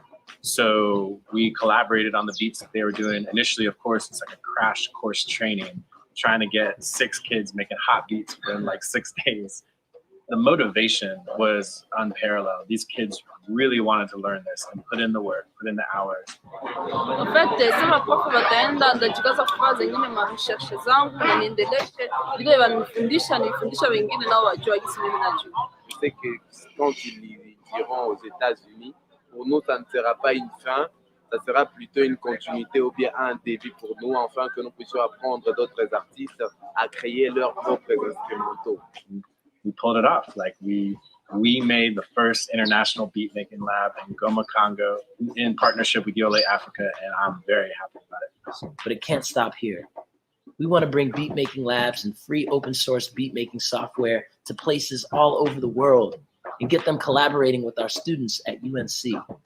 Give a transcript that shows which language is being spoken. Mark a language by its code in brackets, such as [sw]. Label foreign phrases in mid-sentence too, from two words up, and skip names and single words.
[en] So we collaborated on the beats that they were doing. Initially, of course, it's like a crash course training, trying to get 6 kids making hot beats within like 6 days. The motivation was unparalleled. These kids really wanted to learn this and put in the work, put in the hours. [fr] En fait, [sw] sema prof wataenda ndajikaza kufanya zingine marecherche zangu na niendeleshe vile nifundisha wengine nao wajua jinsi mimi najua. [fr] Je sais que quand ils iront aux États-Unis, pour nous, ça ne sera pas une fin, ça sera plutôt une continuité ou bien un début pour nous, afin que nous puissions apprendre d'autres artistes à créer leurs propres instrumentaux. [en] We pulled it off. Like we made the first international beat making lab in Goma, Congo, in partnership with Yole Africa, and I'm very happy about it. But it can't stop here. We want to bring beat making labs and free open source beat making software to places all over the world and get them collaborating with our students at UNC.